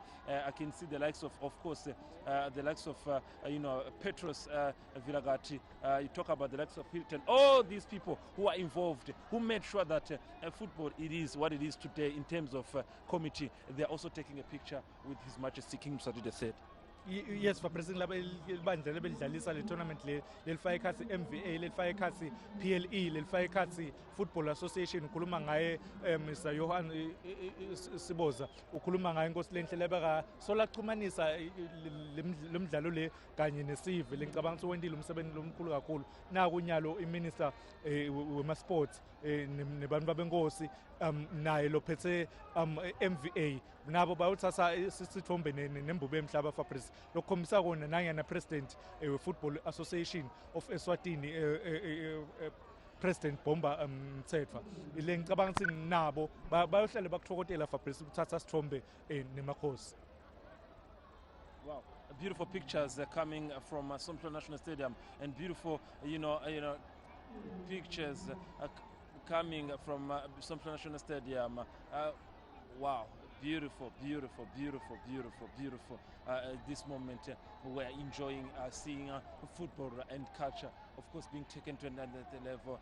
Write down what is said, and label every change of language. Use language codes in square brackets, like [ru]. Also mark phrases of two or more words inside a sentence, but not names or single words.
[en] I can see the likes of course, the likes of, Petros. Vilagati, you talk about the likes of Hilton, all these people who are involved, who made sure that football it is what it is today in terms of committee. They're also taking a picture with His Majesty King Mswati III. [ss] Yes, for President Labandla lebelidlalisa le tournament lelifaka ikhathi MVA lelifaka ikhathi PLE lelifaka ikhathi Football Association ukhuluma ngaye Mr Johan Siboza ukhuluma ngaye Nkosi lenhle lebeka solachumanisa lemidlalo le kanye nesive lengicabanga ukuthi wendile umsebenzi lomkhulu kakhulu naku nyalo iminister wema sports nebantu babenkosi naye lophethe MVA nabo bayothatha isithombe nembube emhlaba Fabrice lokhombisa kona nangena president Football Association of Eswatini President Bomba Mtsetfwa ile ngicabanga ukuthi nabo bayohlale bakuthokotela Fabrice ukuthatha isithombe nemakhosi. [en] Wow, beautiful pictures coming from Somhlolo National Stadium, and beautiful pictures coming from Somhlolo National Stadium. Wow, beautiful. This moment we're enjoying seeing football and culture, of course, being taken to another level.